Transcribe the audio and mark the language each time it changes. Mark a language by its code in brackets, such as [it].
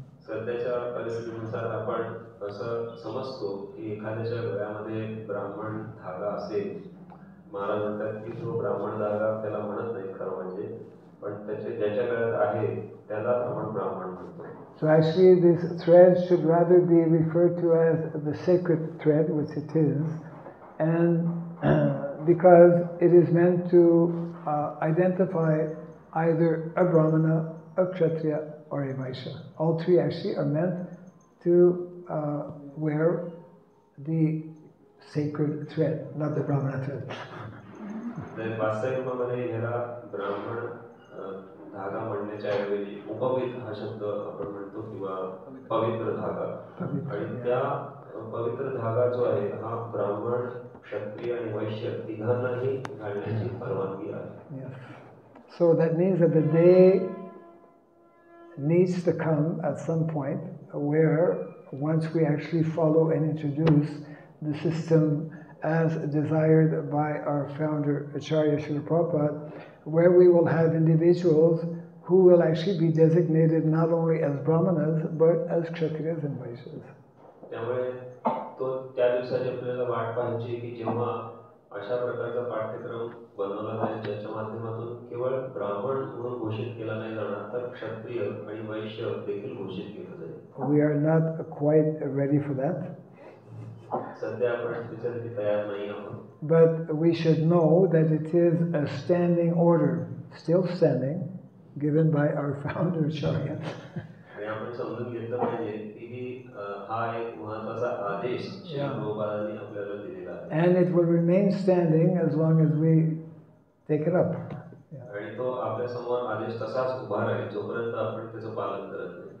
[mr] सध्याच्या परिस्थितीनुसार आपण असं समजतो की एखाद्याच्या गळ्यामध्ये ब्राह्मण धागा असेल, महाराज म्हणतात की तो ब्राह्मण धागा त्याला म्हणत नाही खरं म्हणजे, पण ज्याच्या गळ्यात आहे त्याला आपण ब्राह्मण म्हणतो. [en] So actually this thread should rather be referred to as the sacred thread, which it is, and because it is meant to identify either a Brahmana, a Kshatriya, or a Vaishya. All three actually are meant to wear the sacred thread, not the Brahmana thread. [mr] वास्तविक रूपामध्ये ह्याला ब्राह्मण धागा म्हणण्याच्या ऐवजी उपवित हा शब्द आपण म्हणतो किंवा पवित्र धागा, आणि त्या पवित्र धागा जो आहे हा ब्राह्मण, क्षत्रिय आणि वैश्य तिघांनाही घालण्याची परवानगी आहे. [en] So that means that the day needs to come at some point where once we actually follow and introduce the system as desired by our founder Acharya Srila Prabhupada, where we will have individuals who will actually be designated not only as Brahmanas but as Kshatriyas and Vaishyas. [mr] त्यामुळे तो त्या दिवसाची आपल्याला वाट पाहायची की जेव्हा अशा प्रकारचा पाठ्यक्रम बनवला जाईल ज्याच्या माध्यमातून केवळ ब्राह्मण म्हणून घोषित केला नाही जाणार तर क्षत्रिय आणि वैश्य देखील घोषित केलं जाईल. [en] We are not quite ready for that. [mr] सध्या आपण त्याच्यासाठी तयार नाही आहोत. [en] But we should know that it is a standing order, still standing, given by our founder Acharya. [mr] आणि आपण समजून घेतलं पाहिजे की हा एक महत्त्वाचा आदेश श्री प्रभुपादांनी आपल्याला दिलेला आहे. [en] And it will remain standing as long as we take it up. [mr] आणि तो आपल्या समोर आदेश तसाच उभा राहील जोपर्यंत आपण त्याचं पालन करत नाही.